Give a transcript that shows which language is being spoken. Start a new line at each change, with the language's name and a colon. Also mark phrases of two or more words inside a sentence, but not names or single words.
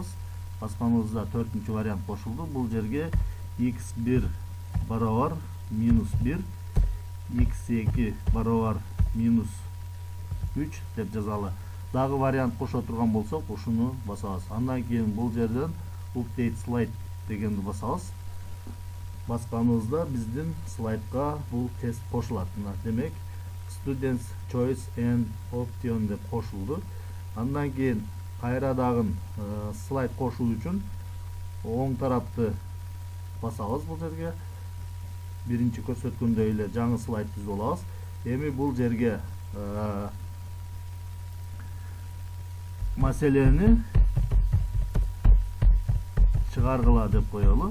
Kyrgyz: Басканыбызда төртүнчү вариант кошулду. Бул жерге x1 барабар -1, x2 барабар -3 деп жазалы. Дагы вариант кошо турган болсок, ушуну басабыз. Андан кийин бул жерден
English: update slide
Kyrgyz: дегенди басабыз. Басканыбызда биздин слайдка бул тест кошулат. Демек,
English: students choice and option
Kyrgyz: деп кошулду. Андан кийин кайра дагы слайд кошуу үчүн оң тарапты басабыз бул жерге. Биринчи көрсөткөндөй эле жаңы слайд түзүп алабыз. Эми бул жерге маселени чыгаргыла деп коелу.